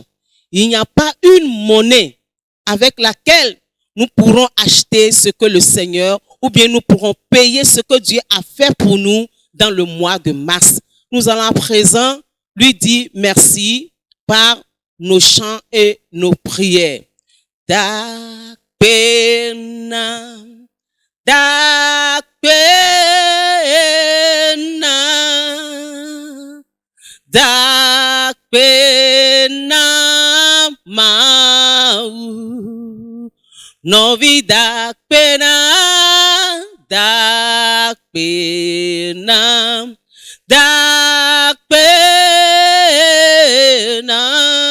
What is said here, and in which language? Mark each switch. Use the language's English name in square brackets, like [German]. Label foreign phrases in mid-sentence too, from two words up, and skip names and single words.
[French] Il n'y a pas une monnaie avec laquelle nous pourrons acheter ce que le Seigneur, ou bien nous pourrons payer ce que Dieu a fait pour nous dans le mois de mars. Nous allons à présent lui dire merci par nos chants et nos prières. Da pena, da pena, da pena mau, novi da pena, da pena, da pena.